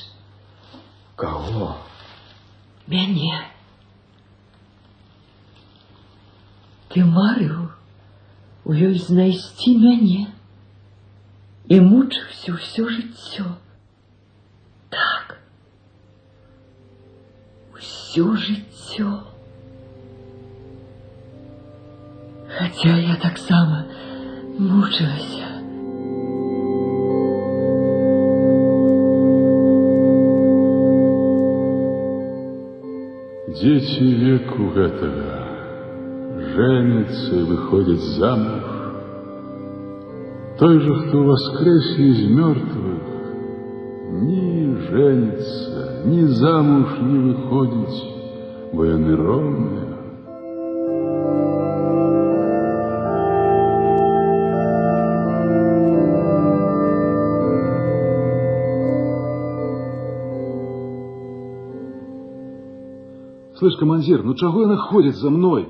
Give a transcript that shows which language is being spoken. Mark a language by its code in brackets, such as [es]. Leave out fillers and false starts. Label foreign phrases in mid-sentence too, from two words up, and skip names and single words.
[ru] Кого? [be] Мяне. Ты марыў у ёй знайсці мяне і мучыўся ўсё жыццё. Так. Усё жыццё. Хаця я таксама мучылася. Дзеці веку гэтага [ru] женятся и выходят замуж. Той же, кто воскресе из мертвых, ни женится, ни замуж не выходит, [be] бо яны ровные. [ru] Слышь, командир, ну чего она ходит за мной?